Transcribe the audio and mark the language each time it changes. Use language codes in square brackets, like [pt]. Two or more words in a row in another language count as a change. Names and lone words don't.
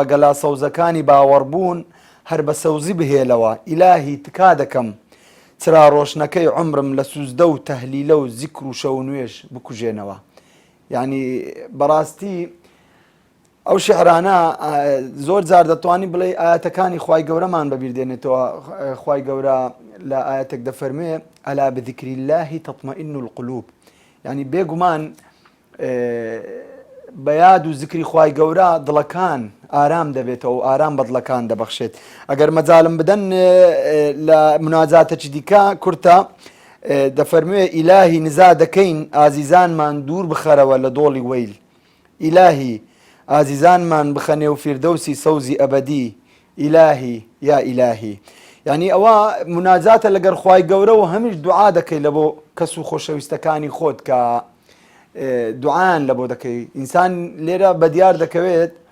[ckb] گەلا سەوزەکانی باوەڕبوون هەر بە سەوزی بهێلەوە ئیلاهی تکا دەکەم چرا ڕۆشنەکەی عمرم لە سوزدە و تەهلیلە و زیکر و شەو نوێژ بکوژێنەوە یعنی بەڕاستی ئەو شعرانە زۆر جار دەتوانی بڵێ ئاەتەکانی خوای گەورەمان بەبیر دێنێتەوە خوای گەورە لە ئاەتێک دەفەرمێ [ar] ئەلا بذیکری الله تطمئن القلوب [ckb] یعنی بێگومان بە یاد و زیکری خوای گەورە دڵەکان ئارام دەبێتەوە و ئارام بە دڵەکان دەبەخشێت ئەگەر مەجاالم بدەن لە مناجاتێکی دیکە کورتە دەفەرموێ ئیلاهی نزا دەکەین ئازیزانمان دوور بخەرەوە لە دۆڵی وەیل ئیلاهی ئازیزانمان بخەنێ و فیردەوسی سەوزی ئەبەدی ئیلاهی یا ئیلاهی یعنی ئەوە مناجاتە لەگەر خوای گەورە و هەمیش دوعا دەکەی لە بۆ کەس و خۆشەویستەکانی خۆت کە دوعایان لە بۆ دەکەی ئینسان لێرە بەدیار دەکەوێت